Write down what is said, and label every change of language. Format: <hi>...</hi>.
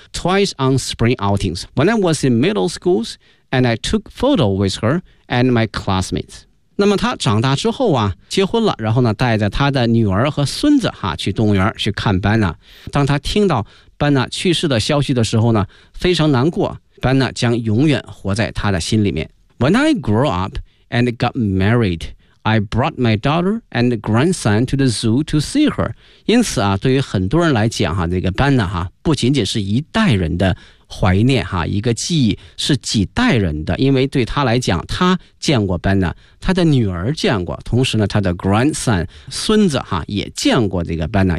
<en>Twice on spring outings when I was in middle schools and I took photo with her and my classmates。</en> <zh>那么他长大之后啊结婚了，然后呢带着他的女儿和孙子哈去动物园去看班纳。当他听到班纳去世的消息的时候呢非常难过，班纳将永远活在他的心里面。</zh> <en>When I grew upAnd got married, I brought my daughter and grandson to the zoo to see her.</en> <zh>因此啊，对于很多人来讲哈，这个班纳哈不仅仅是一代人的怀念哈，一个记忆是几代人的。因为对他来讲，他见过班纳，他的女儿见过，同时呢，他的 grandson 孙子哈也见过这个班纳。</zh>